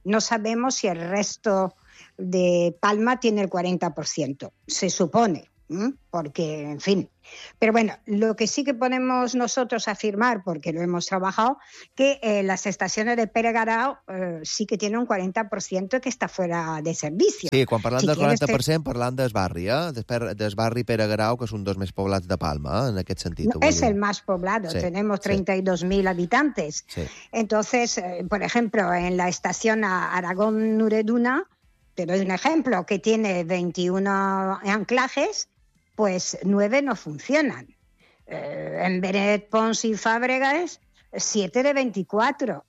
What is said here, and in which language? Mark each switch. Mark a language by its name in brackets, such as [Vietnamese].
[Spanish] No sabemos si el resto de Palma tiene el 40%. Se supone, ¿eh? Porque, en fin. Pero bueno, lo que sí que podemos nosotros afirmar, porque lo hemos trabajado, que las estaciones de Pere Grau sí que tienen un 40% que está fuera de servicio. [Catalan] Sí, quan parlant del 40%, parlant del barri, del barri Pere Grau, que és un dels més poblats de Palma, en aquest sentit. No, és el més poblat, sí, [Spanish] tenemos 32.000 habitantes. [Catalan] Sí. [Spanish] Entonces, por ejemplo, en la estación Aragón-Nureduna, te doy un ejemplo, que tiene 21 anclajes, pues 9 no funcionan. En Beret, Pons y Fàbregas, 7 de 24.